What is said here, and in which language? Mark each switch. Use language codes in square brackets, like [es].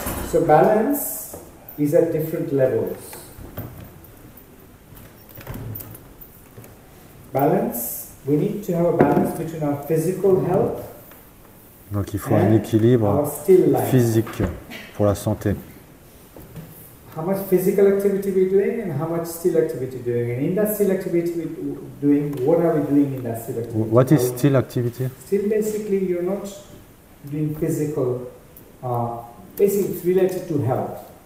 [en] So balance is at different levels. Balance, we need to have a balance between our physical health. [fr] Donc il faut un équilibre physique pour la santé. [en] How much physical activity we're doing and how much still activity doing. And in that still activity we're doing, what are we doing in that still activity? What is still activity? Still basically you're not doing physical, basically it's related to health.